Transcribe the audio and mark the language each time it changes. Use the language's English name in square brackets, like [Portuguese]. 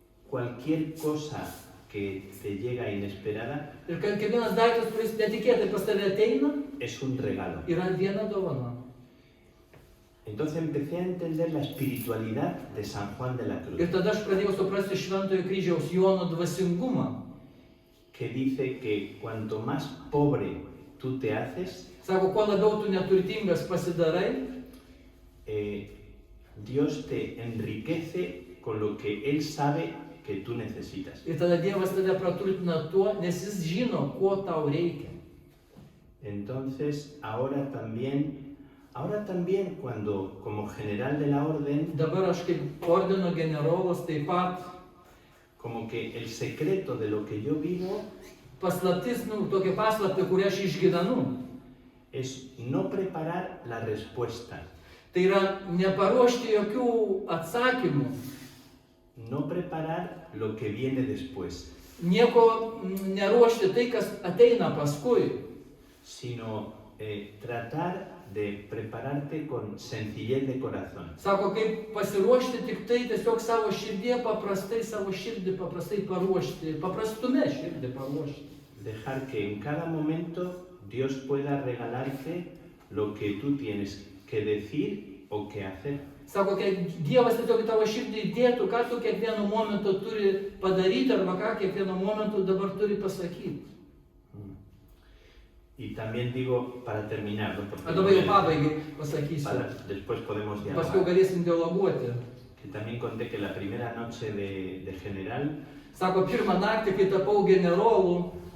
[Spanish] cualquier cosa que te llega inesperada [Lithuanian] ir kad kiekvienas daiktas, kuris netikėtai pas tave ateina, [Spanish] es un regalo. [Lithuanian] yra viena dovana. [Spanish] Entonces empecé a entender la espiritualidad de San Juan de la Cruz, [Lithuanian] Ir tada aš pradėjau suprasti Šventojo Kryžiaus Jono dvasingumą. [Spanish] que dice que cuanto más pobre tú te haces, [Lithuanian] Sako, kuo labiau tu neturtingas pasidarai, [Spanish] Dios te enriquece con lo que Él sabe que tú necesitas. [Lithuanian] ir tada Dievas tave praturtina tuo, nes jis žino, ko tau reikia. [Spanish] Entonces, ahora también cuando como general de la orden, [Lithuanian] Dabar aš kaip ordino generolas taip pat [Spanish] como que el secreto de lo que yo vivo [Lithuanian] paslaptis, tokia paslaptį, kurią aš išgyvenu. [Spanish] es no preparar la respuesta, [Lithuanian] Tai yra neparuošti jokių atsakymų, [Spanish] no preparar lo que viene después, [Lithuanian] nieko neruošti tai, kas ateina paskui, [Spanish] sino tratar de prepararte con sencillez de corazón. [Lithuanian] Sako, kaip pasiruošti tik tai tiesiog savo širdį, savo širdį paprastai paruošti, paprastume širdį paruošti. [Spanish] Dejar que en cada momento Dios pueda regalarte lo que tú tienes que decir o que hacer. [Lithuanian] Sako, kad Dievas tiesiog į tavo širdį įdėtų, ką tu kiekvienu momentu turi padaryti arba ką kiekvienu momentu dabar turi pasakyti. [Spanish] Y también digo, para terminar, ¿no? Porque [Lithuanian] Dabar jau pabaigai pasakysiu. [Spanish] después podemos [Lithuanian] Paskui [Spanish] dialogar. [Lithuanian] galėsim dialoguoti. [Spanish] Que también conté que la primera noche de general [Lithuanian] Sako, pirmą naktį, kai tapau generolu,